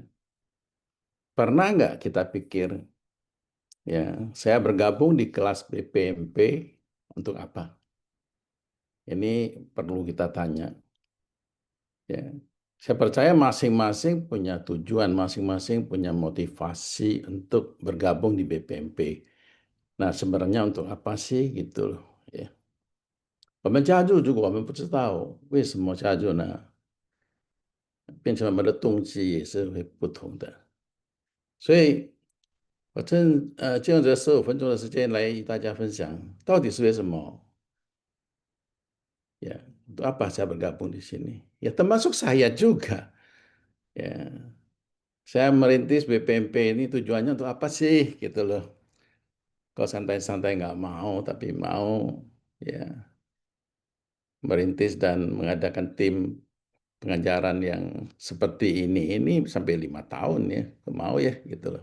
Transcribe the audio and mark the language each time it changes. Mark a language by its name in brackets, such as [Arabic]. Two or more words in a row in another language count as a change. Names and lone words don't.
[Indonesian] Pernah nggak kita pikir ya saya bergabung di kelas BPMP untuk apa? Ini perlu kita tanya ya. Saya percaya masing-masing punya tujuan, masing-masing punya motivasi untuk bergabung di BPMP. Nah, sebenarnya untuk apa sih gitu loh ya. [Chinese] 我们加入，如果我们不知道为什么加入呢，变成我们的动机也是会不同的。所以，就用这15分钟的时间来与大家分享，到底是为什么 [Indonesian] ya untuk apa saya bergabung di sini? Ya termasuk saya juga. Ya, saya merintis BPMP ini tujuannya untuk apa sih gitu loh. Kalau santai-santai nggak mau, tapi mau ya merintis dan mengadakan tim pengajaran yang seperti ini sampai 5 tahun ya, mau ya gitu loh.